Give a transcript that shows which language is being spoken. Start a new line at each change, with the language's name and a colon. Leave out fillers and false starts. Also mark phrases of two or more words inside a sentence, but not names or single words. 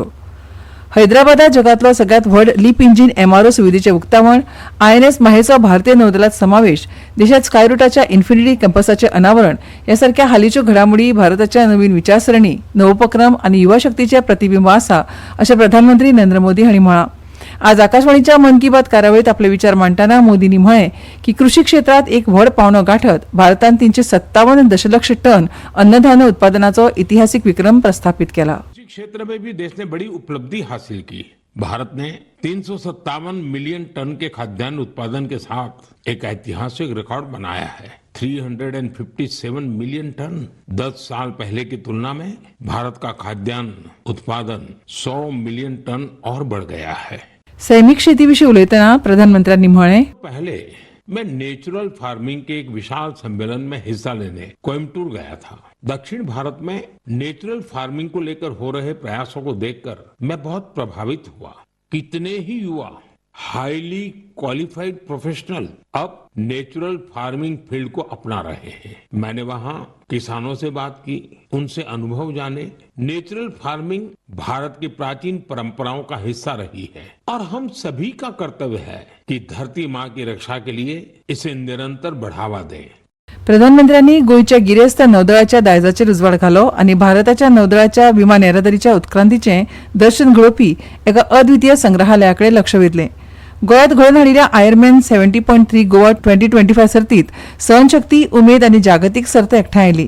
Konkani: हैदराबादात जगांतलो सगळ्यांत व्हड लीप इंजीन एमआरओ सुविधेचें उक्तावण, आयएनएस माहेचो भारतीय नौदलांत समावेश, देशांत स्कायरूटाच्या इन्फिनिटी कॅम्पसाचें अनावरण ह्या सारक्या हालींच्यो घडामोडी भारताच्या नवीन विचारसरणी, नवोपक्रम आनी युवा शक्तीचें प्रतिबिंब आसा अशें प्रधानमंत्री नरेंद्र मोदी हांणी म्हळां. आज आकाशवाणीच्या मन की बात कार्यावळींत आपले विचार मांडटना मोदींनी म्हळें की कृशी क्षेत्रांत एक व्हड पावंडो गांठत भारतान 357 दशलक्ष टन अन्नधान्य उत्पादनाचो इतिहासीक विक्रम प्रस्थापित केला.
Hindi: क्षेत्र में भी देश ने बड़ी उपलब्धि हासिल की. भारत ने 357
English: million ton
Hindi: के खाद्यान्न उत्पादन के साथ एक ऐतिहासिक रिकॉर्ड बनाया है. 357
English: million ton
Hindi: 10 साल पहले की तुलना में भारत का खाद्यान्न उत्पादन 100
English: million ton
Hindi: और बढ़ गया है.
Konkani: सैमीक शेतीविशीं उलयतना प्रधानमंत्र्यांनी म्हळें,
Hindi: पहले मैं
English: natural farming
Hindi: के एक विशाल सम्मेलन में हिस्सा लेने कोयम्बटूर गया था. दक्षिण भारत में
English: natural farming
Hindi: को लेकर हो रहे प्रयासों को देखकर मैं बहुत प्रभावित हुआ. कितने ही युवा
English: highly qualified professional
Hindi: अब
English: natural farming field
Hindi: को अपना रहे हैं. मैंने वहां किसानों से बात की, उनसे अनुभव जाने.
English: natural farming
Hindi: भारत की प्राचीन परंपराओं का हिस्सा रही है और हम सभी का कर्तव्य है कि धरती माँ की रक्षा के लिए इसे निरंतर बढ़ावा दें.
Konkani: प्रधानमंत्र्यांनी गोंयच्या गिरेस्त नौदळाच्या दायजाचेर उजवाड घालो आनी भारताच्या नौदळाच्या विमान येरादारीच्या उत्क्रांतीचें दर्शन घडोवपी एका अद्वितीय संग्रहालयाकडे लक्ष वेधलें. गोंयांत घडोवन हाडिल्ल्या आयर्मॅन 70.3 गोवा 2025 सर्तींत सहनशक्ती, उमेद आनी जागतीक सर्त एकठांय आयली.